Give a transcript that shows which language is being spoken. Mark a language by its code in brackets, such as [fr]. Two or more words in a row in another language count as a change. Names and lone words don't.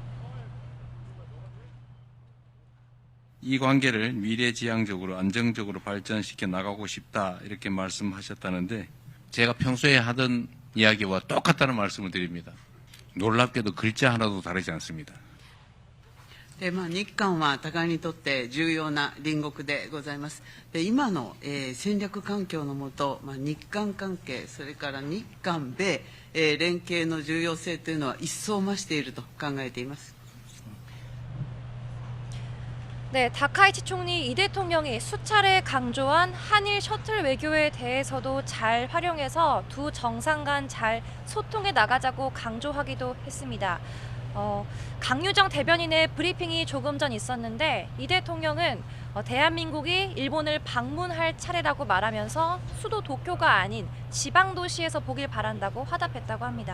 [ko] 이 관계를 미래지향적으로 안정적으로 발전시켜 나가고 싶다 이렇게 말씀하셨다는데 제가 평소에 하던 이야기와 똑같다는 말씀을 드립니다. 놀랍게도 글자 하나도 다르지 않습니다. [ja] 日韓は互いにとって重要な隣国でございます。今の、戦略環境の下、日韓関係、それから日韓米、連携の重要性というのは一層増していると考えています。 [ko] 네, 다카이치 총리 이 대통령이 수차례 강조한 한일 셔틀 외교에 대해서도 잘 활용해서 두 정상 간 잘 소통해 나가자고 강조하기도 했습니다. 강유정 대변인의 브리핑이 조금 전 있었는데 이 대통령은 대한민국이 일본을 방문할 차례라고 말하면서 수도 도쿄가 아닌 지방 도시에서 보길 바란다고 화답했다고 합니다.